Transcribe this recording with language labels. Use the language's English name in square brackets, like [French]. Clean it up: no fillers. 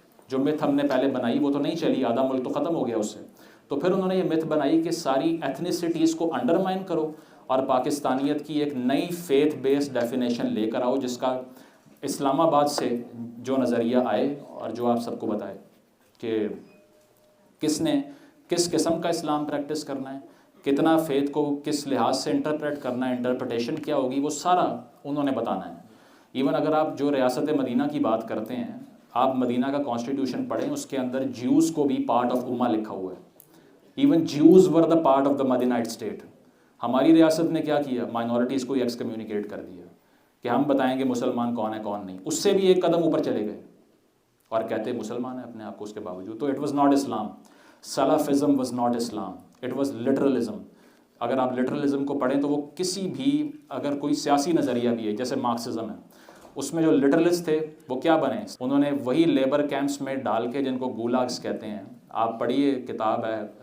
[Urdu] جو متھ ہم نے پہلے بنائی وہ تو نہیں چلی، آدھا ملک تو ختم ہو گیا اس سے. تو پھر انہوں نے یہ متھ بنائی کہ ساری ایتھنیسٹیز کو انڈرمائن کرو اور پاکستانیت کی ایک نئی فیتھ بیسڈ ڈیفینیشن لے کر آؤ، جس کا اسلام آباد سے جو نظریہ آئے اور جو آپ سب کو بتائے کہ کس نے کس قسم کا اسلام پریکٹس کرنا ہے، کتنا فیتھ کو کس لحاظ سے انٹرپریٹ کرنا ہے، انٹرپریٹیشن کیا ہوگی، وہ سارا انہوں نے بتانا ہے. ایون اگر آپ جو ریاست مدینہ کی بات کرتے ہیں، آپ مدینہ کا کانسٹیٹیوشن پڑھیں، اس کے اندر جیوز کو بھی پارٹ آف امہ لکھا ہوا ہے. [English] Even Jews were the part of the Medinite state. [Urdu] ہماری ریاست نے کیا کیا؟ مائنورٹیز کو ایکس کمیونیکیٹ کر دیا کہ ہم بتائیں گے مسلمان کون ہے کون نہیں. اس سے بھی ایک قدم اوپر چلے گئے اور کہتے مسلمان ہیں اپنے آپ کو اس کے باوجود. تو [English] It was not Islam. Salafism was not Islam, it was literalism. [Urdu] اگر آپ لٹرلزم کو پڑھیں تو وہ کسی بھی اگر کوئی سیاسی نظریہ بھی ہے جیسے مارکسزم ہے, اس میں جو لٹرلسٹ تھے وہ کیا بنے؟ انہوں نے وہی لیبر کیمپس میں ڈال کے جن کو گولاگس کہتے ہیں, آپ پڑھیے کتاب ہے